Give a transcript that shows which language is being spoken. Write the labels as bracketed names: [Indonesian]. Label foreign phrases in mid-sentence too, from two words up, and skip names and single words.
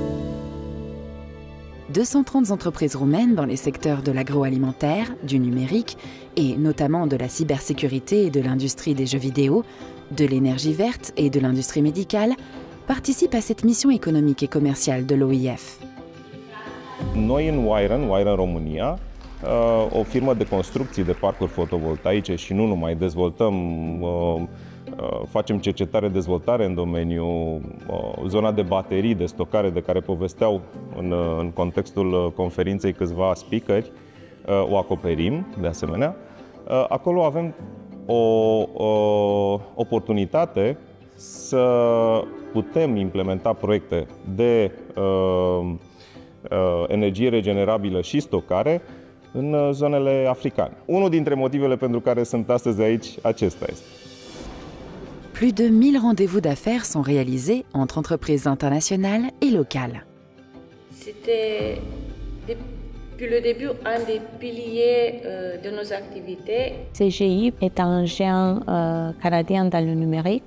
[French] 230 entreprises roumaines dans les secteurs de l'agroalimentaire, du numérique et notamment de la cybersécurité et de l'industrie des jeux vidéo, de l'énergie verte et de l'industrie médicale participent à cette mission économique et commerciale de l'OIF. [Romanian] Noi în Wiren România, o firmă de construcții de parcuri fotovoltaice și nu numai, dezvoltăm, facem cercetare-dezvoltare în domeniul zona de baterii, de stocare de care povesteau în contextul conferinței câțiva speakeri, o acoperim de asemenea. Acolo avem o oportunitate să putem implementa proiecte de energie regenerabilă și stocare în zonele africane. Unul dintre motivele pentru care sunt astăzi aici, acesta este. [French] Plus de 1000 rendez-vous d'affaires sont réalisés entre entreprises internationales et locales. C'était depuis le début un des piliers de nos activités. CGI est un géant canadien dans le numérique.